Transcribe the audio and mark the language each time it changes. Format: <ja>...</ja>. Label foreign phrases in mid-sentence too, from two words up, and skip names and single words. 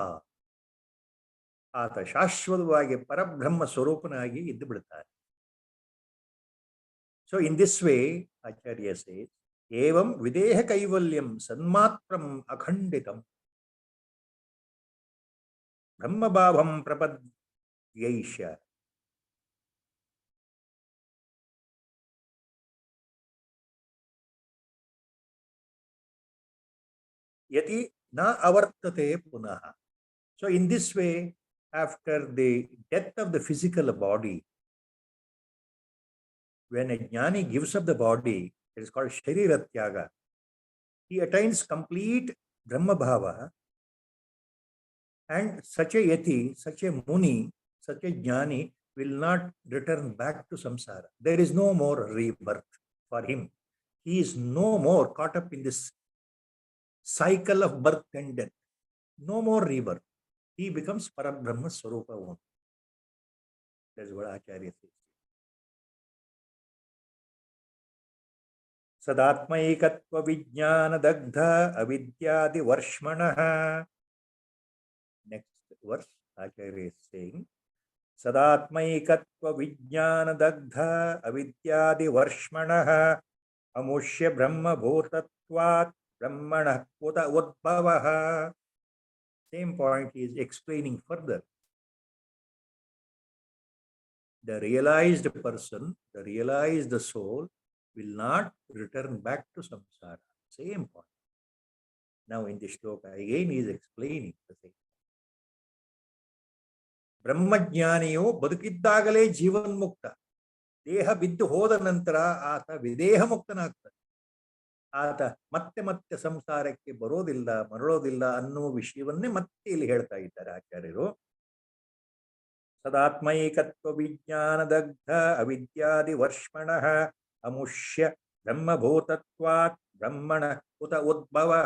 <kn>ಆತ ಶಾಶ್ವತವಾಗಿ ಪರಬ್ರಹ್ಮ ಸ್ವರೂಪನಾಗಿ ಇದ್ದು ಬಿಡುತ್ತಾರೆ.</kn> <en>So in this way Acharya says,</en> <sa>ಏವಂ ವಿದೇಹ ಕೈವಲ್ಯಂ ಸನ್ಮಾತ್ರಂ ಅಖಂಡಿತಂ ಬ್ರಹ್ಮಭಾವಂ ಪ್ರಪದ್ಯೈಷ. Yati na avartate punah.</sa> <en>So in this way, after the death of the physical body, when a jnani gives up the body, it is called shariratyaga. He attains complete</en> <sa>Brahma Bhava,</sa> <en>and such a yati, such a muni, such a jnani will not return back to samsara. There is no more rebirth for him. He is no more caught up in this cycle of birth and death. No more rebirth. He becomes</en> <sa>Parabrahma Swarupa</sa> <en>only. That's what Acharya says. Sadatmaikatva vijnana dagdha avidyadi varshmanaha. Next verse, Acharya is saying, Sadatmaikatva vijnana dagdha avidyadi varshmanaha amushya brahma bhutatvat brahmanah uta udbhavaha. Same point he is explaining further. The realized person, the realized soul will not return back to samsara. Same point. Now in this shloka again he is explaining the same.</en> <kn>ಬ್ರಹ್ಮಜ್ಞಾನಿಯು ಬದುಕಿದ್ದಾಗಲೇ ಜೀವನ್ಮುಕ್ತ. ದೇಹ ಬಿದ್ದು ಹೋದ ನಂತರ ಆತ ವಿದೇಹ ಮುಕ್ತನಾಗ್ತಾನೆ. ಆತ ಮತ್ತೆ ಮತ್ತೆ ಸಂಸಾರಕ್ಕೆ ಬರೋದಿಲ್ಲ, ಮರಳೋದಿಲ್ಲ ಅನ್ನುವ ವಿಷಯವನ್ನೇ ಮತ್ತೆ ಇಲ್ಲಿ ಹೇಳ್ತಾ ಇದ್ದಾರೆ ಆಚಾರ್ಯರು.</kn> <sa>ಸದಾತ್ಮೈಕತ್ವ ವಿಜ್ಞಾನದಗ್ಧ ಅವಿದ್ಯಾದಿ ವರ್ಷಮಣಃ ಅಮುಷ್ಯ ಬ್ರಹ್ಮಭೂತತ್ವಾತ್ ಬ್ರಹ್ಮಣ ಉತ ಉದ್ಭವ.</sa>